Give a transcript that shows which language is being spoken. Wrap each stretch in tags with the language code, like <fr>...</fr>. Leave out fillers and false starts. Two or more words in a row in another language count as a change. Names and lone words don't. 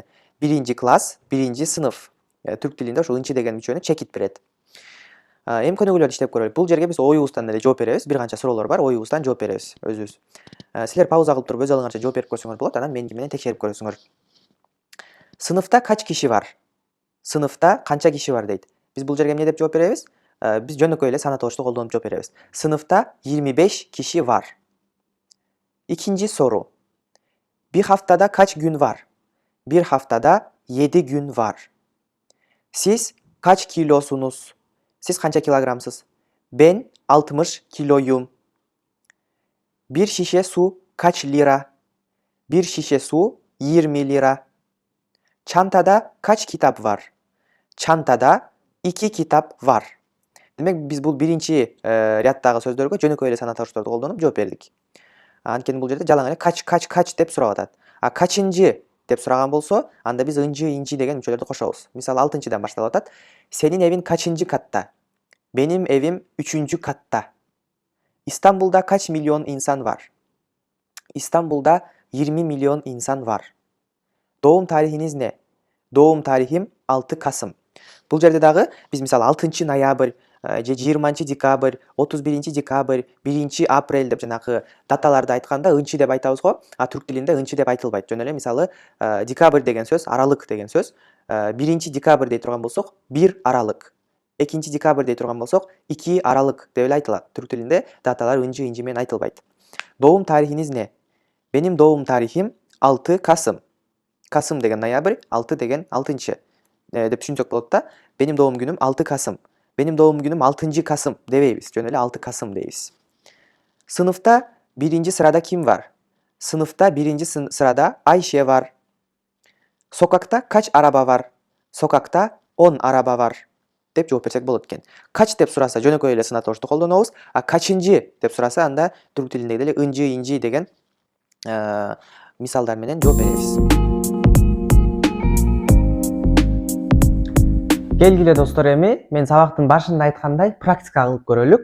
<ky>1-класс, 1-сынып. Түрк тилинде ошол ынчы деген мүчөнү чекит берет. Эми көнүгүүлөрдү иштеп көрөлүк. Бул жерге биз оюбуздан эле жооп беребиз. Бир канча суроолор бар, оюбуздан жооп беребиз өзүбүз. Силер пауза кылып туруп өз алыңарча жооп берип көрсөңөр болот, анан менен текшерип көрөсүңөр.</ky> <tr>Sınıfta kaç kişi var? Sınıfta</tr> <ky>канча киши бар дейт. Биз бул жерге эмне деп жооп беребиз? Биз жөнөкөй эле санатоочту колдонуп жооп беребиз.</ky> <tr>Sınıfta 25 kişi var. İkinci soru. Bir haftada kaç gün var? Bir haftada 7 gün var. Siz kaç kilosunuz? Siz kança kilogramsız? Ben 60 kiloyum. Bir şişe su kaç lira? Bir şişe su 20 lira. Çantada kaç kitap var? Çantada 2 kitap var. Demek biz bu birinci</tr> <ky>рядтагы сөздөргө жөнөкөй эле санатоочторду колдонуп жооп бердик. Анткени бул жерде жалаң эле kaç деп сурап атат. Kaçıncı деп сураган болсо, анда биз ынчы, инчи деген мүчөлөрдү кошобуз. Мисалы 6-дан башталып атат.</ky> <tr>Senin evin kaçıncı katta? Benim evim 3. katta. İstanbul'da kaç milyon insan var? İstanbul'da 20 milyon insan var. Doğum tarihiniz ne? Doğum tarihim 6 Kasım.</tr> <ky>Бул жерде дагы биз мисалы 6 ноябрь, же 20 декабрь, 31 декабрь, 1 апрель деп жанагы даталарды айтканда ынчы деп айтабыз го. Түрк тилинде ынчы деп айтылбайт. Жөн эле мисалы декабрь деген сөз, аралык деген сөз. 1 декабрь дей турган болсок, 1 аралык. 2 декабрь дей турган болсок, 2 аралык деп эле айтылат. Түрк тилинде даталар ынчы, инчи менен айтылбайт.</ky> <tr>Doğum tarihiniz ne? Benim doğum tarihim 6 Kasım.</tr> <ky>Kasım деген ноябрь, 6 деген 6-чы деп түшүнсөк болот да.</ky> <tr>Benim doğum günüm 6 Kasım. Benim doğum günüm 6 Kasım debeybiz.</tr> <ky>Жөн эле</ky> <tr>6 Kasım deybiz. Sınıfta 1. sırada kim var? Sınıfta 1. sırada Ayşe var. Sokakta kaç araba var? Sokakta 10 araba var</tr> <ky>деп жооп берсек болот экен. Kaç деп сураса жөнөкөй эле санатоочту колдонобуз. Kaçıncı деп сураса анда түрк тилиндеги эле ынчы, инчи деген мисалдар менен жооп беребиз. Келгиле достор, эми мен сабактын башында айткандай практика кылып көрөлүк.</ky>